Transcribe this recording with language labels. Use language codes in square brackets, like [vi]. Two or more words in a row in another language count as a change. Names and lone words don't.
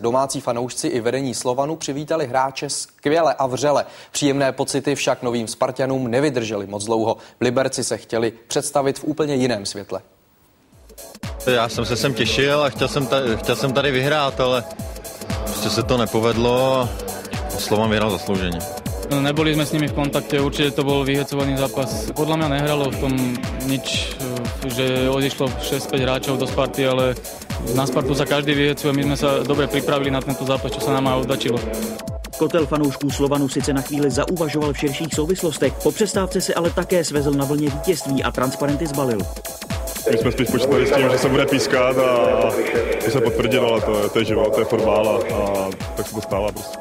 [cs] Domácí fanoušci i vedení Slovanu přivítali hráče skvěle a vřele. Příjemné pocity však novým Spartanům nevydrželi moc dlouho. V Liberci se chtěli představit v úplně jiném světle. Já jsem se sem těšil a chtěl jsem tady vyhrát, ale prostě se to nepovedlo a Slovan vyhrál zaslouženě. [sk] Neboli sme s nimi v kontakte, určite to bol vyhecovaný zápas. Podľa mňa nehralo v tom nič, že odišlo 6-5 hráčov do Sparty, ale na Spartu sa každý vyhecuje. My sme sa dobre pripravili na tento zápas, čo sa nám aj oddačilo. [cs] Kotel fanoušků Slovanu sice na chvíli zauvažoval v širších souvislostech, po přestávce se ale také svezl na vlně vítězství a transparenty zbalil. My jsme spíš počítali s tím, že se bude pískat a to se potvrdilo, ale to je život, to je fotbal a tak se to stává prostě.